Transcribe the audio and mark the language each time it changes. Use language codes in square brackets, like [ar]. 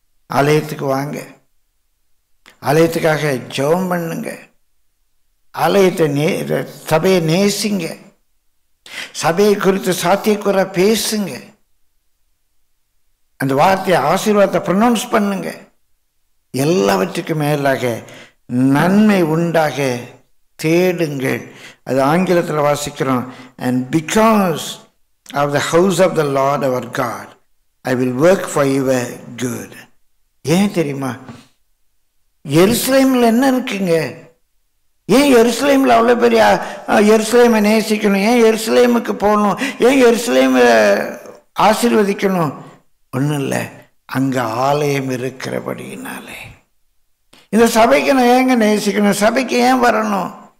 [ta] ஆலயத்துக்கு வாங்க, ஆலயத்துக்காக ஜெபம் பண்ணுங்க, ஆலயத்தை சபையை நேசிங்க, சபையை குறித்து சாத்தியக்கூற பேசுங்க, அந்த வார்த்தையை ஆசீர்வாதத்தை ப்ரொனவுன்ஸ் பண்ணுங்க. எல்லாவற்றுக்கும் மேலாக நன்மை உண்டாக தேடுங்கள். அது ஆங்கிலத்தில் வாசிக்கிறோம். [en] and because of the house of the Lord our God I will work for your good. [ta] ஏன் தெரியுமா? எருசலேமில் என்ன இருக்குங்க? ஏன் எருசலேமில் அவ்வளோ பெரிய எருசலேமை நேசிக்கணும்? ஏன் எருசலேமுக்கு போகணும்? ஏன் எருசலேமை ஆசீர்வதிக்கணும்? ஒன்றும் இல்லை, அங்கே ஆலயம் இருக்கிறபடினாலே. இந்த சபைக்கு நான் ஏங்க நேசிக்கணும்? சபைக்கு ஏன் வரணும்?